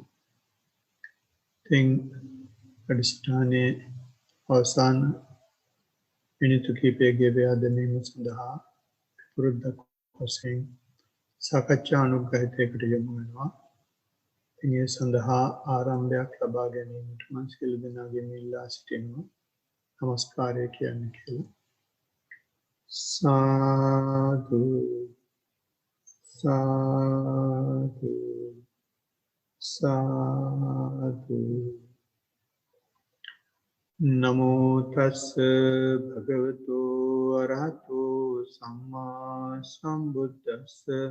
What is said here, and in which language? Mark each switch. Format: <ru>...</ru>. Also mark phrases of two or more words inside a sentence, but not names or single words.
<si>ඉතින් අදිෂ්ඨානයේ අවසාන මිනිත්තු කිහිපයක වේදනීම සඳහා පුරුද්දක් වශයෙන් සාකච්ඡා අනුග්‍රහිතයකට යොමු වෙනවා. ඉතින් ඒ සඳහා ආරම්භයක් ලබා ගැනීමට මම සියලු දෙනාගෙන් ඉල්ලා සිටිනවා. නමස්කාරය කියන්නේ කියලා. සාදු සාදු සාදු.</si> <pi>නමෝ තස්ස භගවතු අරහතෝ සම්මා සම්බුද්දස්ස.</pi>